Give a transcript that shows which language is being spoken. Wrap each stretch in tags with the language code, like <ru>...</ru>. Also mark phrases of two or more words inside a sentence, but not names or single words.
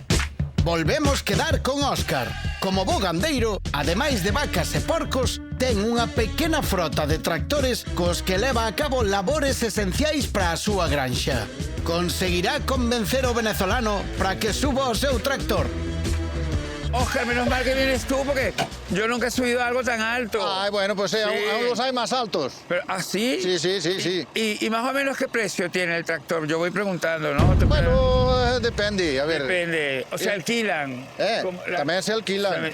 <gl>Volvemos quedar con Óscar. Como bo gandeiro, ademais de vacas e porcos, ten unha pequena frota de tractores cos que leva a cabo labores esenciais para a súa granxa. Conseguirá convencer o venezolano para que suba o seu tractor?</gl> <es>Óscar, menos mal que vienes tú, porque yo nunca he subido algo tan alto. Ay, bueno, pues sí, aún los hay más altos. Pero, ¿ah, sí? Sí. ¿Y más o menos qué precio tiene el tractor? Yo voy preguntando, ¿no? Bueno, depende, a ver. Depende, o sea, alquilan. También se alquilan.</es>